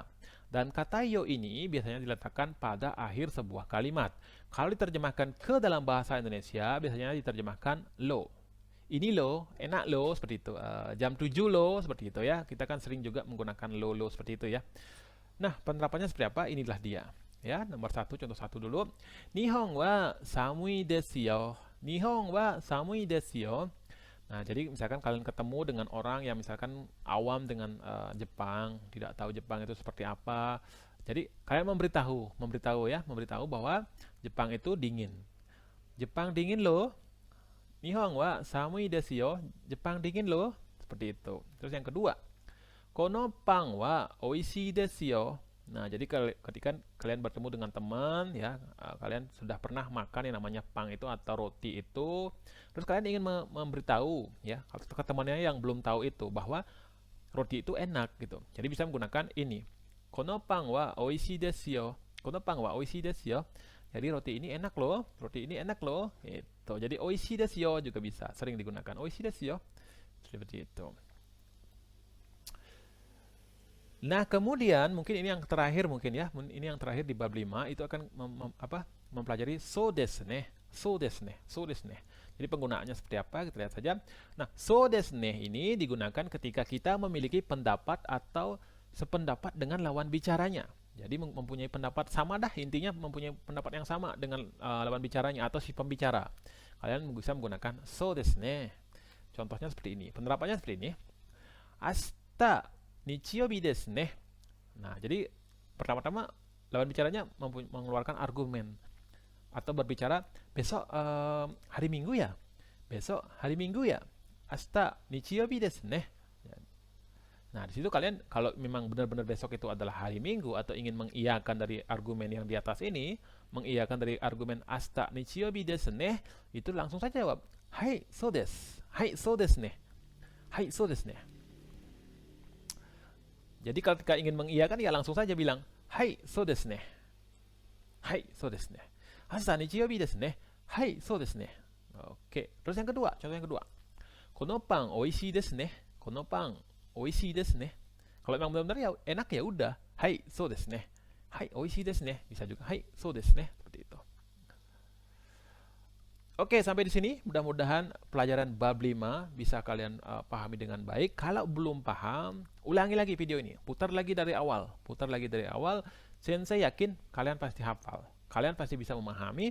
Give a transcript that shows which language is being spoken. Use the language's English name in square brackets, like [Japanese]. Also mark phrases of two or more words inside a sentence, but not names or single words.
[Indonesian] Dan kata yo ini biasanya diletakkan pada akhir sebuah kalimat. Kalau diterjemahkan ke dalam bahasa Indonesia, biasanya diterjemahkan lo. Ini lo, enak lo, seperti itu. Jam 7 lo, seperti itu ya. Kita kan sering juga menggunakan lo seperti itu ya. Nah, penerapannya seperti apa? Inilah dia. Ya, nomor 1, contoh 1 dulu. [Japanese] 日本は寒いですよ。日本は寒いですよ. [Indonesian] Nah, jadi misalkan kalian ketemu dengan orang yang misalkan awam dengan Jepang, tidak tahu Jepang itu seperti apa. Jadi kalian memberitahu bahwa Jepang itu dingin. Jepang dingin loh. [Japanese] 日本は寒いですよ. [Indonesian] Jepang dingin loh. Seperti itu. Terus yang kedua, [Japanese] このパンは美味しいですよ. [Indonesian] Nah, jadi ketika kalian bertemu dengan teman ya, kalian sudah pernah makan yang namanya pang itu atau roti itu, terus kalian ingin memberitahu ya ke temannya yang belum tahu itu bahwa roti itu enak gitu. Jadi bisa menggunakan ini. [Japanese] このパンは美味しいですよ. このパンは美味しいですよ. [Indonesian] Jadi roti ini enak loh, roti ini enak loh. Itu. Jadi [Japanese] 美味しいですよ [Indonesian] juga bisa, sering digunakan. [Japanese] 美味しいですよ. [Indonesian] Seperti itu. Nah, kemudian mungkin ini yang terakhir mungkin ya. Ini yang terakhir di bab 5 itu akan mempelajari [Japanese] そうですね. そうですね。そうですね. [Indonesian] Jadi penggunaannya seperti apa? Kita lihat saja. Nah, [Japanese] そうですね [Indonesian] ini digunakan ketika kita memiliki pendapat atau sependapat dengan lawan bicaranya. Jadi mempunyai pendapat sama dah, intinya mempunyai pendapat yang sama dengan lawan bicaranya atau si pembicara. Kalian bisa menggunakan [Japanese] そうですね. [Indonesian] Contohnya seperti ini. Penerapannya seperti ini. [Japanese] 明日日曜日ですね. [Indonesian] Nah, jadi pertama-tama lawan bicaranya mengeluarkan argumen atau berbicara besok hari Minggu ya. Besok hari Minggu ya. [Japanese] 明日日曜日ですね. [Indonesian] Nah, di situ kalian kalau memang benar-benar besok itu adalah hari Minggu atau ingin mengiyakan dari argumen yang di atas ini, mengiyakan dari argumen [Japanese] 明日日曜日ですね, [Indonesian] itu langsung saja jawab, "Hai, [Japanese] そうです. はい、そうですね。はい、そうですね." [Indonesian] Jadi ketika ingin mengiyakan ya langsung saja bilang, "Hai, [Japanese] そうですね." はい、そうですね。明日日曜日ですね. はい、そうですね. [Indonesian] Oke, terus yang kedua, contoh yang kedua. [Japanese] このパン美味しいですね。このパン美味しいですね. [Indonesian] Kalau memang benar-benar ya enak ya udah. Hai, [Japanese] そうですね。はい、美味しいですね. [Indonesian] Bisa juga hai, [Japanese] そうですね. [Indonesian] Seperti itu. Oke, sampai di sini mudah-mudahan pelajaran bab 5 bisa kalian pahami dengan baik. Kalau belum paham, ulangi lagi video ini. Putar lagi dari awal. Putar lagi dari awal. Sensei yakin kalian pasti hafal. Kalian pasti bisa memahami.